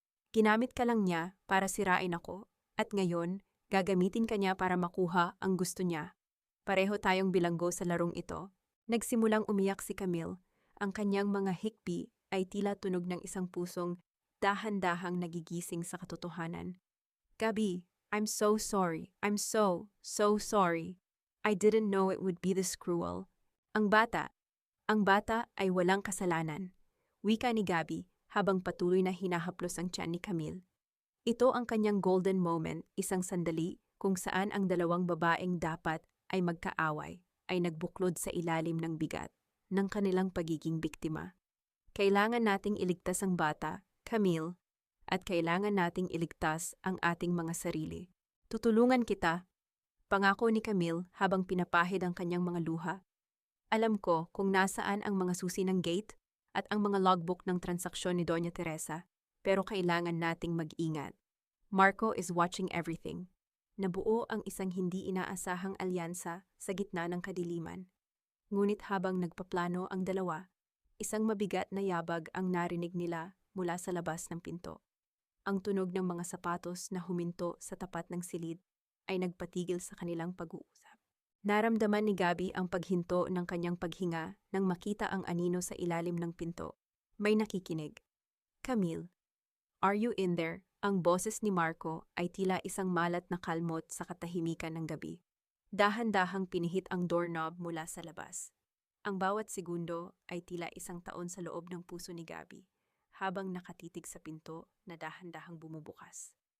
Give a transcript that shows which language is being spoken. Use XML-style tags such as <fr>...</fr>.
<tl>Ginamit ka lang niya para sirain ako, at ngayon, gagamitin ka niya para makuha ang gusto niya. Pareho tayong bilanggo sa larong ito. Nagsimulang umiyak si Camille. Ang kanyang mga hikbi ay tila tunog ng isang pusong dahan-dahang nagigising sa katotohanan.</tl> <en>Gabi, I'm so sorry. I'm so sorry. I didn't know it would be this cruel.</en> <tl>Ang bata ay walang kasalanan. Wika ni Gabi habang patuloy na hinahaplos ang tiyan ni Camille. Ito ang kanyang golden moment, isang sandali kung saan ang dalawang babaeng dapat ay magkaaway, ay nagbuklod sa ilalim ng bigat ng kanilang pagiging biktima. Kailangan nating iligtas ang bata, Camille, at kailangan nating iligtas ang ating mga sarili. Tutulungan kita, pangako ni Camille habang pinapahid ang kanyang mga luha. Alam ko kung nasaan ang mga susi ng gate at ang mga logbook ng transaksyon ni Doña Teresa, pero kailangan nating mag-ingat.</tl> <en>Marco is watching everything.</en> <tl>Nabuo ang isang hindi inaasahang alyansa sa gitna ng kadiliman. Ngunit habang nagpaplano ang dalawa, isang mabigat na yabag ang narinig nila mula sa labas ng pinto. Ang tunog ng mga sapatos na huminto sa tapat ng silid ay nagpatigil sa kanilang pag-uusap. Naramdaman ni Gabi ang paghinto ng kanyang paghinga nang makita ang anino sa ilalim ng pinto. May nakikinig.</tl> <en>Camille, are you in there?</en> <tl>Ang boses ni Marco ay tila isang malat na kalmot sa katahimikan ng gabi. Dahan-dahang pinihit ang doorknob mula sa labas. Ang bawat segundo ay tila isang taon sa loob ng puso ni Gabi, habang nakatitig sa pinto na dahan-dahang bumubukas.</tl>